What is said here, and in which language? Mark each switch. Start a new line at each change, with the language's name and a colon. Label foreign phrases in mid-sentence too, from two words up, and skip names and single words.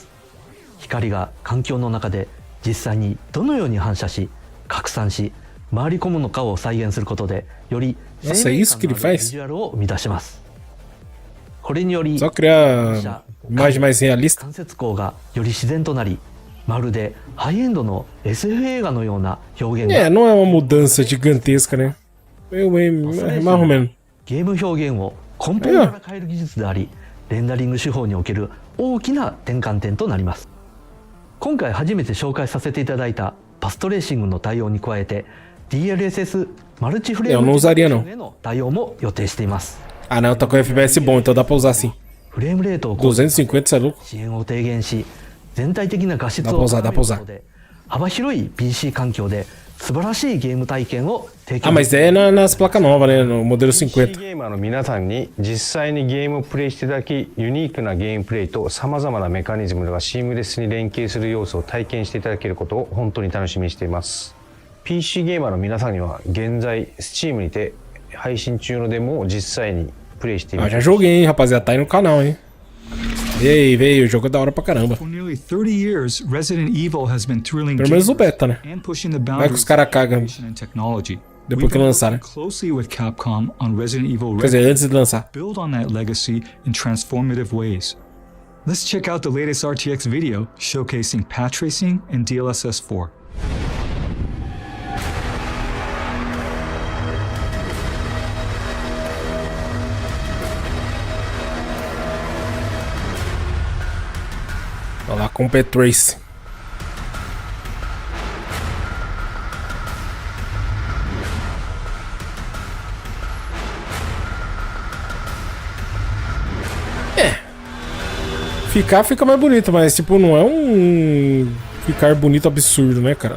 Japanese: 光が環境の中で実際にどのように反射し拡散し回り込むのかを再現することでより生命感のあるビジュアルを生み出します。これにより関節光がより自然となり、まるでハイエンドの SF 映画のような表現が。
Portuguese: Não é uma mudança gigantesca, né? mais ou menos.
Japanese: ゲーム表現を根本から変える技術であり、レンダリング手法における大きな転換点となります。今回初めて紹介させていただいたパストレーシングの対応に加えて DLSS マルチフレームへの対応も予定しています。
Portuguese: Ah não, tá com FPS bom, então dá pra usar sim.
Japanese: フレームレートを 250,
Portuguese: você é louco?
Japanese: 遅延を低減し、全体的な画質を高めることで幅広い PC 環境で素晴らしいゲーム体験を提供。
Portuguese: Ah, mas é nas placas novas, né? No modelo 50.
Japanese: PC ゲーマーの皆さんに実際にゲームをプレイしていただき、ユニークなゲームプレイとさまざまなメカニズムがシームレスに連携する要素を体験していただけることを本当に楽しみにしています。PC ゲーマーの皆さんには現在 Steam にて配信中のデモを実際にプレイしています。
Portuguese: Ah, já joguei, hein, rapaziada. Tá aí no canal, hein? Veio, o jogo é da hora pra caramba.
English: For nearly 30 years, Resident Evil has been thrilling
Portuguese: Pelo menos o beta, né?
English: and pushing the
Portuguese: Vai que os
English: boundaries
Portuguese: caras cagam
English: and technology.
Portuguese: depois que lançar, né?
English: Closely with Capcom on Resident Evil
Portuguese: Quer dizer, antes de lançar.
English: build on that legacy in transformative ways. Let's check out the latest RTX video showcasing path tracing and DLSS 4.
Portuguese: Olha lá com o P-Trace. Fica mais bonito, mas tipo, não é um ficar bonito absurdo, né, cara?